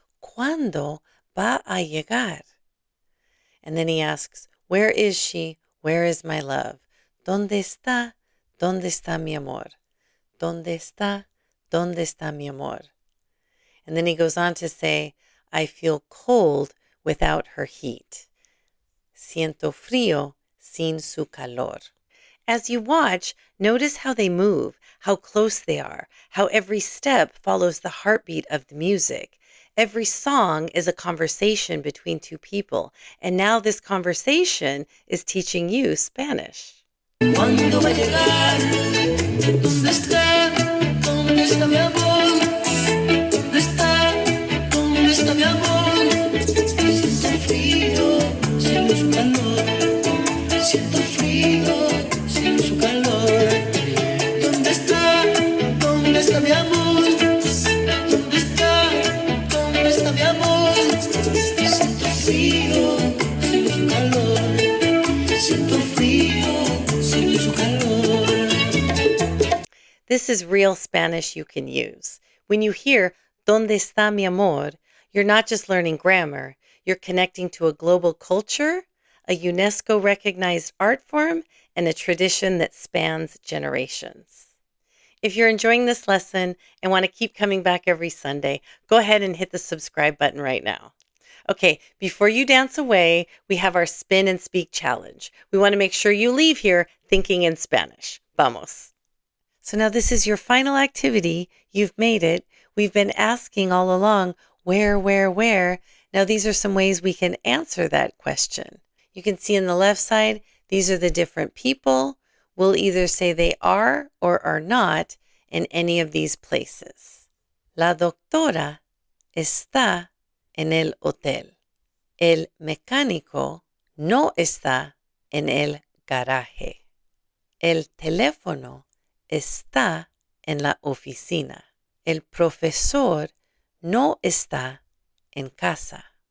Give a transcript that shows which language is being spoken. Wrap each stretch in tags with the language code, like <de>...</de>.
<es>¿Cuándo va a llegar?</es> <en>And then he asks, where is she? Where is my love?</en> <es>¿Dónde está? ¿Dónde está mi amor? ¿Dónde está? ¿Dónde está mi amor?</es> <en>And then he goes on to say, I feel cold without her heat.</en> <es>Siento frío sin su calor.</es> <en>As you watch, notice how they move, how close they are, how every step follows the heartbeat of the music. Every song is a conversation between two people, and now this conversation is teaching you Spanish.</en> <es>¿Cuándo va a llegar? ¿Dónde está? ¿Dónde está mi amor? ¿Dónde está? ¿Dónde está mi amor? Siento frío sin su calor. Siento frío sin su calor. ¿Dónde está? ¿Dónde está mi amor? ¿Dónde está? ¿Dónde está mi amor? Siento frío sin su calor. Siento frío.</es> <en>This is real Spanish you can use. When you hear</en> <es>¿Dónde está mi amor?,</es> <en>you're not just learning grammar, you're connecting to a global culture, a UNESCO-recognized art form, and a tradition that spans generations. If you're enjoying this lesson and want to keep coming back every Sunday, go ahead and hit the subscribe button right now. Okay, before you dance away, we have our Spin and Speak challenge. We want to make sure you leave here thinking in Spanish. Vamos. So now this is your final activity. You've made it. We've been asking all along, where? Now these are some ways we can answer that question. You can see on the left side, these are the different people. We'll either say they are or are not in any of these places.</en> <es>La doctora está en el hotel. El mecánico no está en el garaje. El teléfono está en la oficina. El profesor no está en casa.</es>